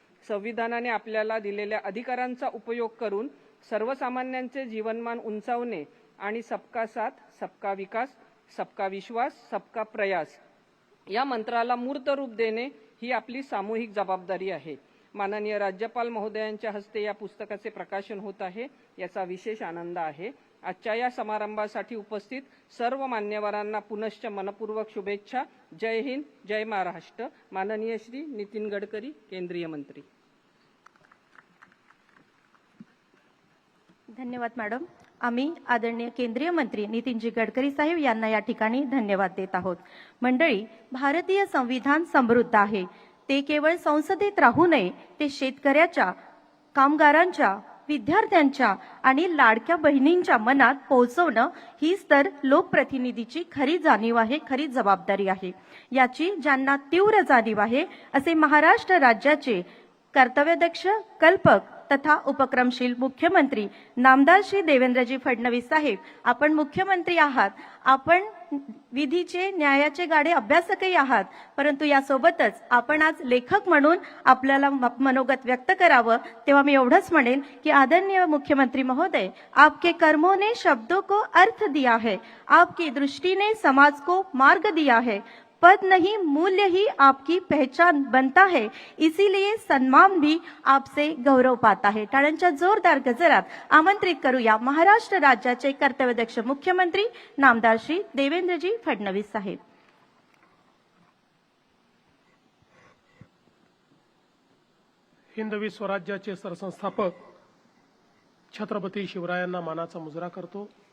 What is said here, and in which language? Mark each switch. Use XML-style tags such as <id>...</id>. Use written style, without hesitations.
<mr>संविधानाने आपल्याला दिलेल्या अधिकारांचा उपयोग करून सर्वसामान्यांचे जीवनमान उंचावणे आणि</mr> <hi>सबका साथ, सबका विकास, सबका विश्वास, सबका प्रयास</hi> <mr>या मंत्राला मूर्त रूप देणे ही आपली सामूहिक जबाबदारी आहे। माननीय राज्यपाल महोदयांच्या हस्ते या पुस्तकाचे प्रकाशन होत आहे, याचा विशेष आनंद आहे। आजच्या या समारंभासाठी उपस्थित सर्व मान्यवरांना पुनश्च मनपूर्वक शुभेच्छा। जय हिंद, जय महाराष्ट्र। माननीय श्री नितीन गडकरी, केंद्रीय मंत्री। धन्यवाद मॅडम। आम्ही आदरणीय केंद्रीय मंत्री नितीनजी गडकरी साहेब यांना या ठिकाणी धन्यवाद देत आहोत। मंडळी, भारतीय संविधान समृद्ध आहे। ते केवळ संसदेत राहू नये, ते शेतकऱ्याच्या, कामगारांच्या, विद्यार्थ्यांच्या आणि लाडक्या बहिणींच्या मनात पोहोचवणं हीच तर लोकप्रतिनिधीची खरी जाणीव आहे, खरी जबाबदारी आहे। याची ज्यांना तीव्र जाणीव आहे असे महाराष्ट्र राज्याचे कर्तव्यदक्ष, कल्पक तथा उपक्रमशील मुख्यमंत्री नामदार श्री देवेंद्रजी फडणवीस साहेब, आपण मुख्यमंत्री आहात, आपण विधीचे, न्यायाचे गाडे अभ्यासकही आहात, परंतु यासोबतच आपण आज लेखक म्हणून आपल्याला मनोगत व्यक्त करावं। तेव्हा मी एवढंच म्हणेन की</mr> <hi>आदरणीय मुख्यमंत्री महोदय, आपके कर्मों ने शब्दों को अर्थ दिया है, आपकी दृष्टि ने समाज को मार्ग दिया है। पद नहीं मूल्य ही आपकी पहचान बनता है, इसीलिए सम्मान भी आपसे गौरव पाता है.</hi> <mr>टाळ्यांच्या जोरदार गजरात आमंत्रित करूया महाराष्ट्र राज्याचे कर्तव्यदक्ष मुख्यमंत्री नामदार श्री देवेंद्रजी फडणवीस साहेब. हिंदवी स्वराज्याचे सरसंस्थापक छत्रपती शिवरायांना मानाचा मुजरा करतो.</mr>